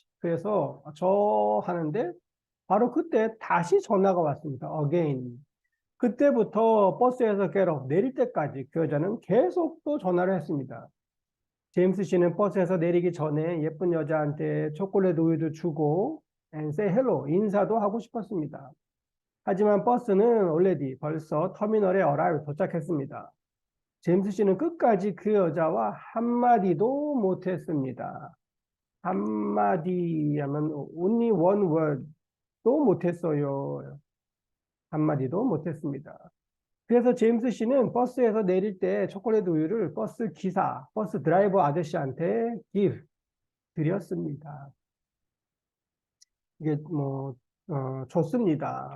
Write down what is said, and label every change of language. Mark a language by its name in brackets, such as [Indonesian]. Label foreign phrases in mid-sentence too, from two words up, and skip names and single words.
[Korean] 그래서 저 하는데 바로 그때 다시 전화가 왔습니다. again. 그때부터 버스에서 [English] get off [Korean] 내릴 때까지 그 여자는 계속 또 전화를 했습니다. 제임스 씨는 버스에서 내리기 전에 예쁜 여자한테 초콜릿 우유도 주고 [English] and say hello [Korean] 인사도 하고 싶었습니다. 하지만 버스는 already 벌써 터미널에 arrive 도착했습니다. 제임스 씨는 끝까지 그 여자와 한마디도 못했습니다. 한마디 하면 [English] only one word [Korean] 도 못했어요. 한마디도 못했습니다. 그래서 제임스 씨는 버스에서 내릴 때 초콜릿 우유를 버스 기사, 버스 드라이버 아저씨한테 드렸습니다. 이게 줬습니다.